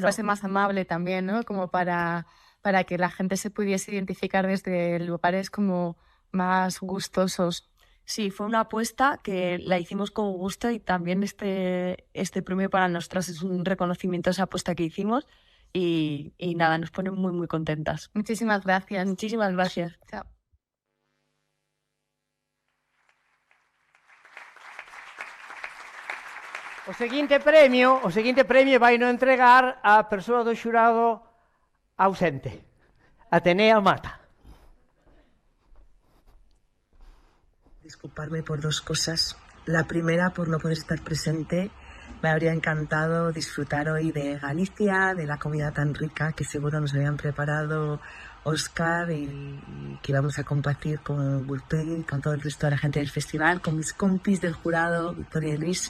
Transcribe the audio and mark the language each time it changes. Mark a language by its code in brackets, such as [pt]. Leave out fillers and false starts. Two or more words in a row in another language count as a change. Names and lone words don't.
[es] Fuese más amable también, ¿no? Como para que la gente se pudiese identificar desde lugares como más gustosos. Sí, fue una apuesta que la hicimos con gusto y también este premio para nosotras es un reconocimiento a esa apuesta que hicimos y nada, nos pone muy, muy contentas. Muchísimas gracias. Muchísimas gracias. Chao. [gl] O seguinte premio vai no entregar a persoa do xurado ausente, Atenea Mata. [es] Disculparme por dos cosas. La primera, por no poder estar presente. Me habría encantado disfrutar hoy de Galicia, de la comida tan rica que seguro nos habían preparado Óscar y que íbamos a compartir con Bulpegui, con todo el resto de la gente del festival, con mis compis del jurado, Victoria y Luis.